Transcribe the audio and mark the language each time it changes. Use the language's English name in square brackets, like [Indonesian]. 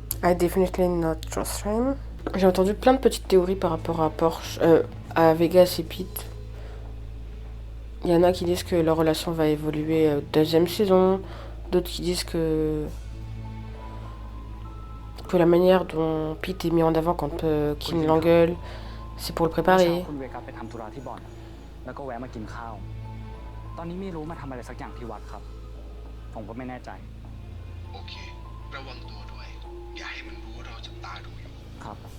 [English] I definitely not trust him. [French] J'ai entendu plein de petites théories par rapport à Porsche, à Vegas et Pete. Il y en a qui disent que leur relation va évoluer deuxième saison, d'autres qui disent que la manière dont Pete est mis en avant quand Kim l'engueule, c'est pour le [Thai] เมื่อ [French] préparer. [Thai] เช้าคุณเวกัสไปทำธุระที่บ่อนแล้วก็แวะมากินข้าว ตอนนี้ไม่รู้มาทำอะไรสักอย่างที่วัดครับ ผมก็ไม่แน่ใจ โอเค ระวังตัวด้วย อย่าให้มันรู้ว่าเราจับตาดูอยู่ ครับ